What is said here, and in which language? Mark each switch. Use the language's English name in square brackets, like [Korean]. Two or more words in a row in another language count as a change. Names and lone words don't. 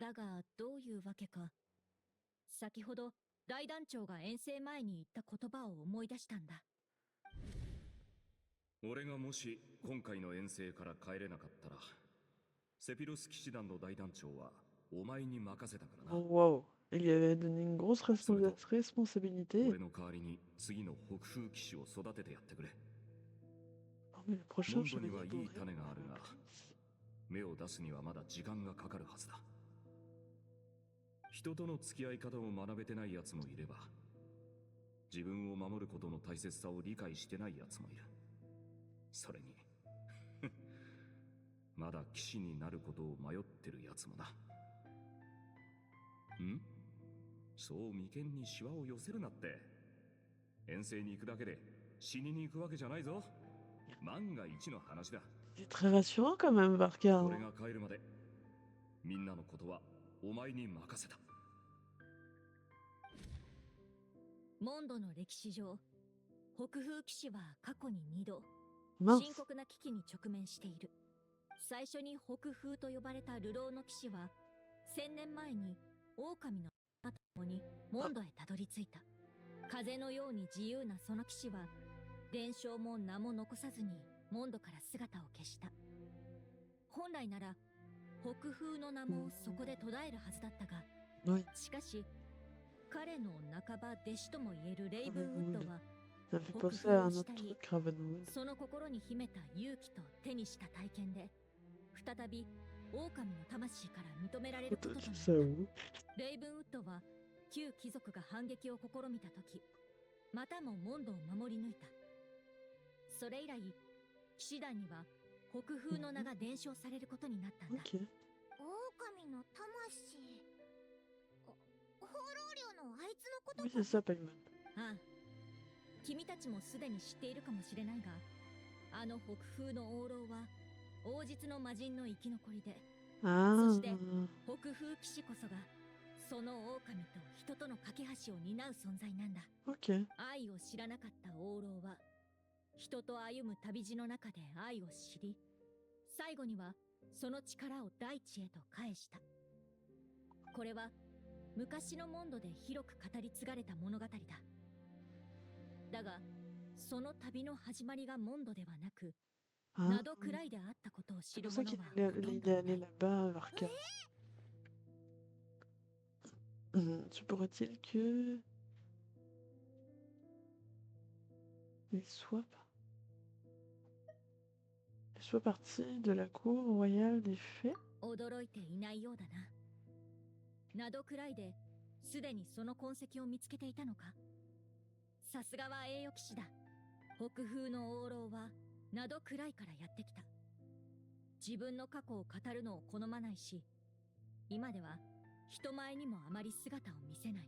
[Japanese] だが、どういうわけか、先ほど大団長が遠征前に言った言葉を思い出したんだ。俺がもし今回の遠征から帰れなかったら、セピロス騎士団の大団長はお前に任せたからな。 [French] Oh, wow. Il lui avait donné une grosse responsabilité. [Japanese] 俺の代わりに次の北風騎士を育ててやってくれ。 [French] Oh, mais le [Japanese] モ [French] prochain [Japanese] ンドには [French] chevalier [Japanese] いい [French] doré. [Japanese] 種があるが、芽を出すにはまだ時間がかかるはずだ。人との付き合い方を学べてない奴もいれば、 自分を守ることの大切さを理解してない奴もいる。それにまだ騎士になることを迷ってる奴もな。そう眉間にシワを寄せるなって。遠征に行くだけで死にに行くわけじゃないぞ。万が一の話だ。 [French] C'est très rassurant quand même, Barca. [Japanese] 俺が帰るまでみんなのことはお前に任せた。モンドの歴史上、北風騎士は過去に2度、 [French] Mince. [Japanese] 深刻な危機に直面している。最初に北風と呼ばれた流浪の騎士は、1000年前に狼の仲間と共にモンドへたどり着いた。風のように自由なその騎士は、伝承も名も残さずにモンドから姿を消した。本来なら、北風の名もそこで途絶えるはずだったが、 [French] Oui, [Japanese] しかし、彼の半ば弟子ともいえるレイブンウッドは、 [French] ça fait penser à un autre truc, Ravenwood. [Japanese] その心に秘めた勇気と手にした体験で、再び狼の魂から認められることとなった。 [French] Ça, oui. [Japanese] レイブンウッドは旧貴族が反撃を試みた時、またもモンドを守り抜いた。それ以来、騎士団には北風の名が伝承されることになったんだ。 [French] Ok. [Japanese] 狼の魂。放浪寮のあいつのこと [French] Oui, [Japanese] か。 [French] c'est ça, Paimon. [Japanese] ああ、君たちもすでに知っているかもしれないが、あの北風の王老は王実の魔人の生き残りで、 [French] Ah. [Japanese] そして北風騎士こそがその狼と人との架け橋を担う存在なんだ。 [French] Ok. [Japanese] 愛を知らなかった王老は人と歩む旅路の中で愛を知り、最後にはその力を大地へと返した。これは昔のモンドで広く語り継がれた物語だ。だがその旅の始まりがモンドではなく、 [French] Ah. [Japanese] ナドくらいであったことを [French] C'est [Japanese] 知る [French] pour ça [Japanese] 者 [French] qu'il [Japanese] は [French] est [Japanese] ほとん [French] il [Japanese] ど [French] est [Japanese] いな [French] allé [Japanese] い。 [French] là-bas, Barca. Se pourrait-il que il soit parti de la cour royale des fées? [Japanese] 驚いていないようだな。ナドくらいですでにその痕跡を見つけていたのか。さすがは栄誉騎士だ。北風の王老はナドくらいからやってきた。自分の過去を語るのを好まないし、今では人前にもあまり姿を見せない。